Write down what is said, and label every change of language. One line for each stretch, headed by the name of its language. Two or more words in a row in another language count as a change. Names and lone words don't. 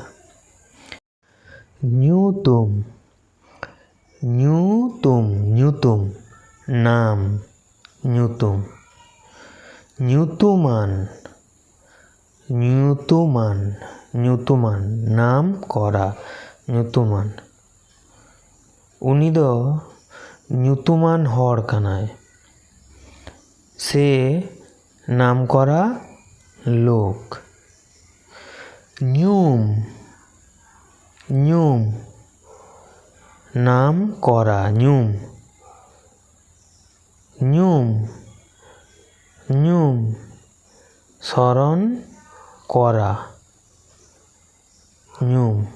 Santali: ᱧᱩᱛᱩᱢ ᱧᱩᱛᱩᱢ ᱧᱩᱛᱩᱢ, নাম। ᱧᱩᱛᱩᱢ। ᱧᱩᱛᱩᱢᱟᱱ ᱧᱩᱛᱩᱢᱟᱱ ᱧᱩᱛᱩᱢᱟᱱ,
Bangla: নাম করা।
Santali: ᱧᱩᱛᱩᱢᱟᱱ, ᱩᱱᱤ ᱫᱚ ᱧᱩᱛᱩᱢᱟᱱ ᱦᱚᱲ ᱠᱟᱱᱟᱭ।
Bangla: ᱥᱮ নামকরা লোক। নিয়ম নিয়ম নাম করা নিয়ম নিয়ম নিয়ম স্মরণ করা নিয়ম।